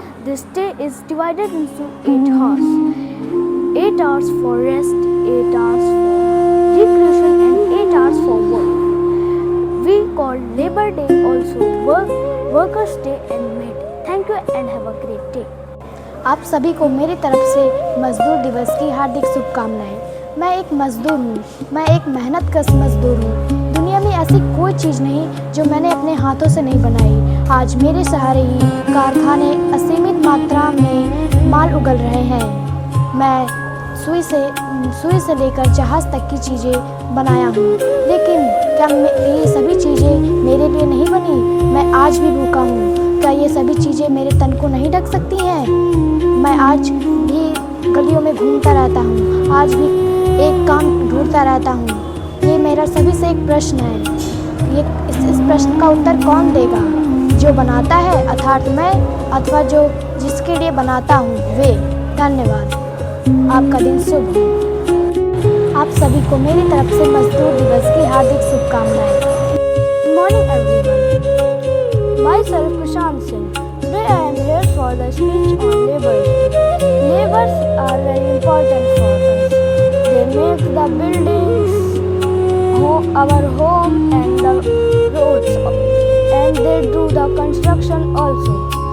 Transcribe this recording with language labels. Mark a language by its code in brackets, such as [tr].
[en] This day is divided into 8 hours. 8 hours for rest, 8 hours for recreation, and 8 hours for work. We call Labor Day also Workers' Day and May Day. Thank you and have a great day. [hi] आप सभी को मेरी तरफ से मजदूर दिवस की हार्दिक शुभकामनाएं। मैं एक मजदूर हूँ, मैं एक मेहनतकश मजदूर हूँ। दुनिया में ऐसी कोई चीज़ नहीं जो मैंने अपने हाथों से नहीं बनाई। आज मेरे सहारे ही कारखाने असीमित मात्रा में माल उगल रहे हैं। मैं सुई से लेकर जहाज़ तक की चीज़ें बनाया हूँ, लेकिन क्या ये सभी चीज़ें मेरे लिए नहीं बनी? मैं आज भी भूखा हूँ। क्या ये सभी चीज़ें मेरे तन को नहीं ढक सकती हैं? मैं आज भी गलियों में घूमता रहता हूँ, आज भी एक काम ढूंढता रहता हूँ। ये मेरा सभी से एक प्रश्न है। इस प्रश्न का उत्तर कौन देगा? जो बनाता है अर्थात मैं, अथवा जिसके लिए बनाता हूँ वे। धन्यवाद। आपका दिन शुभ हो। आप सभी को मेरी तरफ से मजदूर दिवस की हार्दिक शुभकामनाएं। [en] Good morning everyone. Myself Prashant Singh. Today I am here for the speech on Labor Day. Laborers are very important for us. They make the buildings, our home and the roads, and they do the construction also.